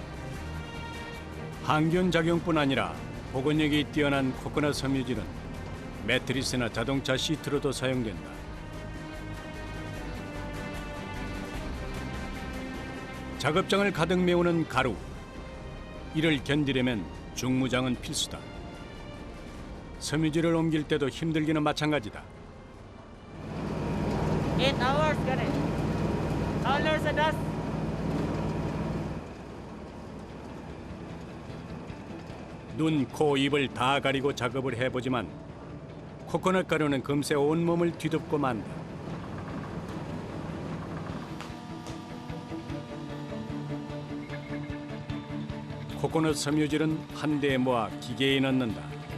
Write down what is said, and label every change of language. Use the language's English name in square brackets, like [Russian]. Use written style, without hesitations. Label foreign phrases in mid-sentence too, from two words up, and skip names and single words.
[Korean] 항균 작용뿐 아니라 보건력이 뛰어난 코코넛 섬유질은 매트리스나 자동차 시트로도 사용된다. 작업장을 가득 메우는 가루. 이를 견디려면 중무장은 필수다. 섬유질을 옮길 때도 힘들기는 마찬가지다. [English] 8 hours gani. Color sa dust. [Korean] 눈, 코, 입을 다 가리고 작업을 해보지만 코코넛 가루는 금세 온몸을 뒤덮고 만다. 코코넛 섬유질은 한 대에 모아 기계에 넣는다.